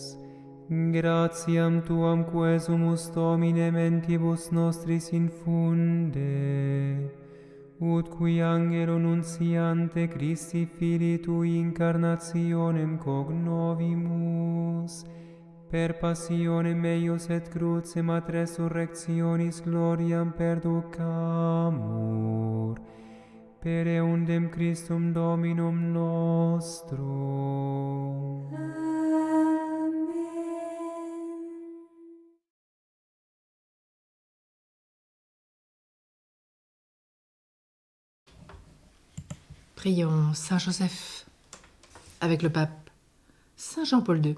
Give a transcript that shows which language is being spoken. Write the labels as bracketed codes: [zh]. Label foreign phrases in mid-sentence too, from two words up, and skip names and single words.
[la] Gratiam tuam quesumus Domine mentibus nostris infunde, ut qui angelo nunciante Christi Filii tui incarnationem cognovimus, per passionem eius et crucem ad resurrectionis gloriam perducamur, per eundem Christum Dominum nostrum. Amen. [fr] Prions Saint Joseph avec le pape Saint Jean-Paul II.